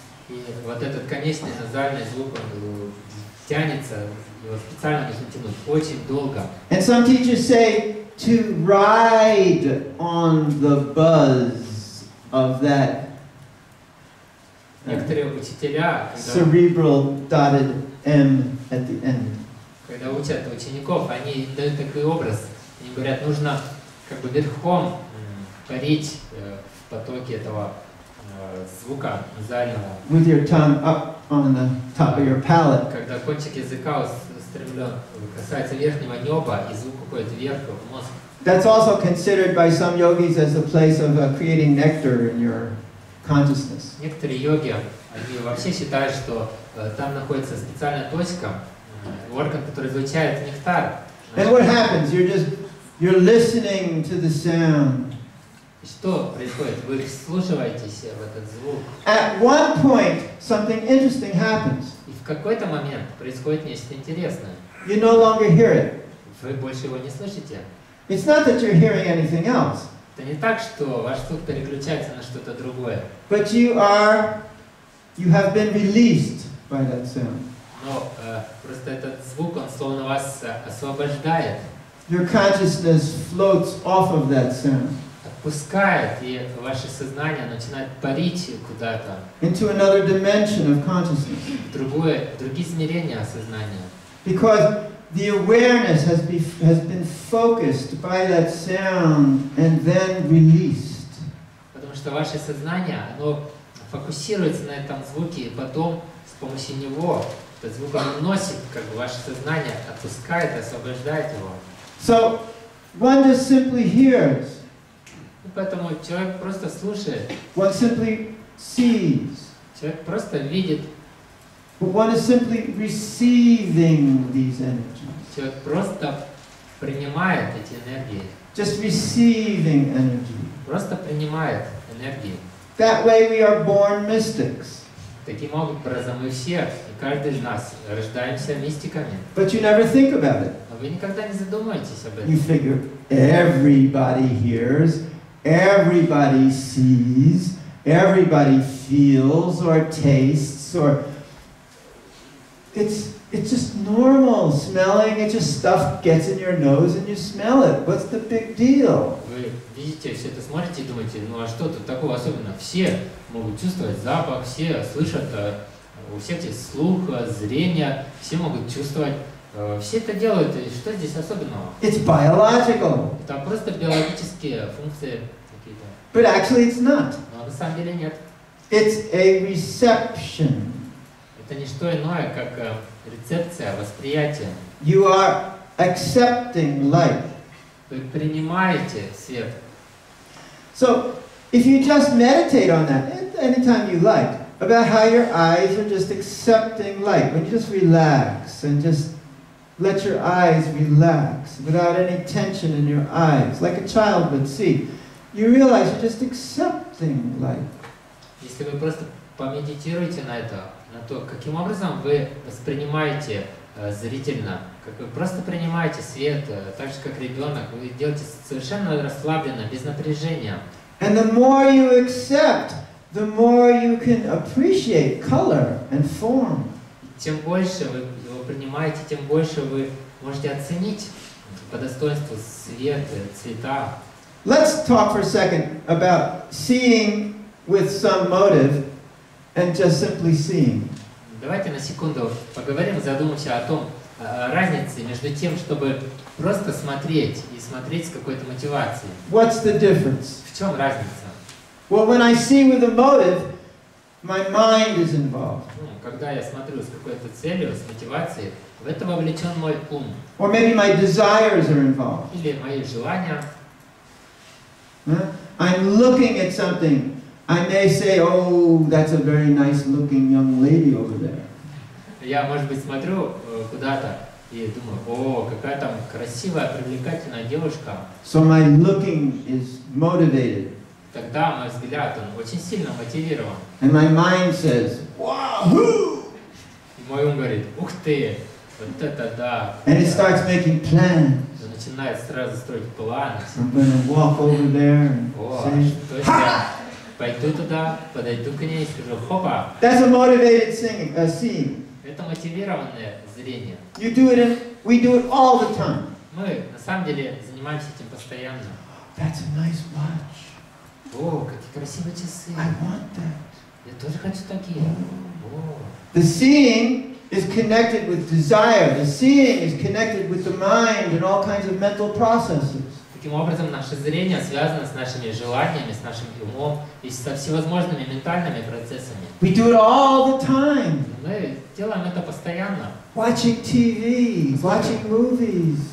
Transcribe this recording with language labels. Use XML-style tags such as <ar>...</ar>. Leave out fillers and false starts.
<ru>И вот этот конечный назальный звук, он тянется, его специально нужно тянуть очень долго.</ru> <en>And some teachers say to ride on the buzz of that</en> <ru>Некоторые учителя,</ru> <en>cerebral dotted M at the end.</en> <ru>Когда учат учеников, они дают такой образ. Они говорят, нужно как бы верхом парить в потоке этого звука назального.</ru> <en>With your tongue up on the top of your palate.</en> <ru>Когда кончик языка устремлен, касается верхнего неба, и звук уходит вверх в мозг.</ru> <en>That's also considered by some yogis as a place of creating nectar in your consciousness.</en> <ru>Некоторые йоги, они вообще считают, что там находится специальная точка, орган, который излучает нектар.</ru> <en>And what happens? You're listening to the sound.</en> <ru>Что происходит? Вы вслушиваетесь в этот звук.</ru> <en>At one point, something interesting happens.</en> <ru>И в какой-то момент происходит нечто интересное.</ru> <en>You no longer hear it.</en> <ru>Вы больше его не слышите.</ru> <en>It's not that you're hearing anything else.</en> <ru>Это не так, что ваш слух переключается на что-то другое.</ru> <en>But you have been released by that sound.</en> <ru>Но просто этот звук, он словно вас освобождает.</ru> <en>Your consciousness floats off of that sound.</en> <ru>Отпускает, и ваше сознание начинает парить куда-то.</ru> <en>Into another dimension of consciousness.</en> <ru>В другие измерения сознания.</ru> <en>Because the awareness has been focused by that sound and then released.</en> <ru>Потому что ваше сознание, оно фокусируется на этом звуке, и потом с помощью него этот звук он уносит, как бы ваше сознание отпускает, освобождает его.</ru> <en>So one just simply hears.</en> <ru>И поэтому человек просто слушает.</ru> <en>One simply sees.</en> <ru>Человек просто видит.</ru> <en>But one is simply receiving these energies.</en> <ru>Человек просто принимает эти энергии.</ru> <en>Just receiving energy.</en> <ru>Просто принимает энергии.</ru> <en>That way we are born mystics.</en> <ru>Таким образом мы все, и каждый из нас, рождаемся мистиками.</ru> <en>But you never think about it.</en> <ru>Но вы никогда не задумаетесь об</ru> <en>You</en> <ru>этом.</ru> <en>figure everybody hears, everybody sees, everybody feels or tastes, or it's just normal smelling. It just stuff gets in your nose and you smell it. What's the big deal?</en> <ru>Вы видите, все это смотрите и думаете, ну а что тут такого особенного? Все могут чувствовать запах, все слышат, у всех есть слух, зрение, все могут чувствовать. Все это делают, и что здесь особенного?</ru> <en>It's biological.</en> <ru>Это просто биологические функции какие-то.</ru> <en>But actually it's not.</en> <ru>Но на самом деле нет.</ru> <en>It's a reception.</en> <ru>Это не что иное, как рецепция, восприятие.</ru> <en>You are accepting light.</en> <ru>Вы принимаете свет.</ru> <en>So, if you just meditate on that, anytime you like, about how your eyes are just accepting light, when you just relax and just let your eyes relax without any tension in your eyes, like a child would see, you realize you're just accepting light.</en> <ru>Если вы просто помедитируете на это, на то, каким образом вы воспринимаете зрительно, как вы просто принимаете свет, так же как ребенок, вы делаете совершенно расслабленно, без напряжения.</ru> <en>And the more you accept, the more you can appreciate color and form.</en> <ru>Чем больше вы его принимаете, тем больше вы можете оценить по достоинству свет, цвета.</ru> <en>Let's talk for a second about seeing with some motive and just simply seeing.</en> <ru>Давайте на секунду поговорим, задумаемся о том, разнице между тем, чтобы просто смотреть и смотреть с какой-то мотивацией.</ru> <en>What's the difference?</en> <ru>В чем разница?</ru> <en>Well, when I see with a motive, my mind is involved.</en> <ru>Когда я смотрю с какой-то целью, с мотивацией, в это вовлечен мой ум.</ru> <en>Or maybe my desires are involved.</en> <ru>Или мои желания.</ru> <en>I'm looking at something. I may say, oh, that's a very nice looking young lady over there.</en> <ru>Я, может быть, смотрю куда-то и думаю, о, какая там красивая, привлекательная девушка.</ru> <en>So my looking is motivated.</en> <ru>Тогда мой взгляд, он очень сильно мотивирован.</ru> <en>And my mind says, wahoo!</en> <ru>И мой ум говорит, ух ты, вот это да.</ru> <en>And it starts making plans.</en> <ru>Он начинает сразу строить планы.</ru> <en>I'm going to walk over there and</en> <ru>О,</ru> <en>say,</en> <ru>что я пойду туда, подойду к ней и скажу, хопа.</ru> <en>That's a motivated seeing.</en> <ru>Это мотивированное зрение.</ru> <en>You do it we do it all the time.</en> <ru>Мы на самом деле занимаемся этим постоянно.</ru> <en>That's a nice watch.</en> <ru>О, какие красивые часы.</ru> <en>I want that.</en> <ru>Я тоже хочу такие. О.</ru> <en>The seeing is connected with desire. The seeing is connected with the mind and all kinds of mental processes.</en> <ru>Таким образом, наше зрение связано с нашими желаниями, с нашим умом и со всевозможными ментальными процессами.</ru> <en>We do it all the time.</en> <ru>Мы делаем это постоянно.</ru> <en>Watching TV, watching movies,</en>